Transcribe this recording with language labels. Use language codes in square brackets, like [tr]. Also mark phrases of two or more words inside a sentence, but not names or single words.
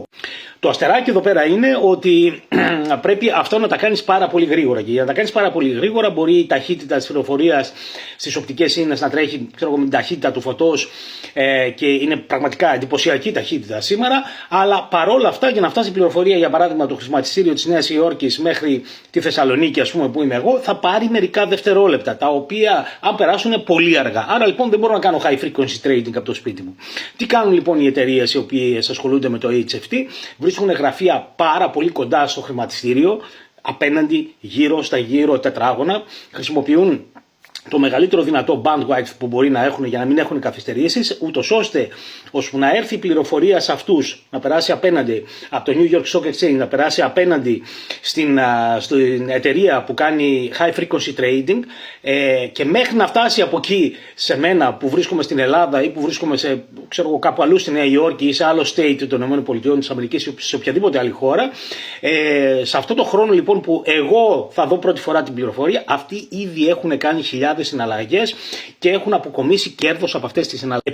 [el] Το αστεράκι εδώ πέρα είναι ότι πρέπει αυτό να τα κάνεις πάρα πολύ γρήγορα, και για να τα κάνεις πάρα πολύ γρήγορα μπορεί η ταχύτητα της πληροφορίας στις οπτικές ίνες να τρέχει με την ταχύτητα του φωτός, και είναι πραγματικά εντυπωσιακή ταχύτητα σήμερα, αλλά παρόλα αυτά για να φτάσει η πληροφορία, για παράδειγμα το χρηματιστήριο της Νέας Υόρκης μέχρι τη Θεσσαλονίκη, ας πούμε, που είμαι εγώ, θα πάρει μερικά δευτερόλεπτα, τα οποία αν περάσουν πολύ αργά. Άρα λοιπόν δεν μπορώ να κάνω [en] high frequency trading [el] από το σπίτι μου. Τι κάνουν λοιπόν οι εταιρείες οι οποίες ασχολούνται με το HFT? Βρίσκουν γραφεία πάρα πολύ κοντά στο χρηματιστήριο, απέναντι, γύρω στα γύρω τετράγωνα, χρησιμοποιούν το μεγαλύτερο δυνατό bandwidth που μπορεί να έχουν για να μην έχουν καθυστερήσεις, ούτως ώστε να έρθει η πληροφορία σε αυτούς, να περάσει απέναντι από το New York Stock Exchange, να περάσει απέναντι στην εταιρεία που κάνει [en] high frequency trading, [el] και μέχρι να φτάσει από εκεί σε μένα που βρίσκομαι στην Ελλάδα ή που βρίσκομαι κάπου αλλού στη Νέα Υόρκη ή σε άλλο state των ΗΠΑ ή σε οποιαδήποτε άλλη χώρα, σε αυτό το χρόνο λοιπόν που εγώ θα δω πρώτη φορά την πληροφορία, αυτοί ήδη έχουν κάνει χιλιάδες συναλλαγές και έχουν αποκομίσει κέρδος από αυτές τις συναλλαγές.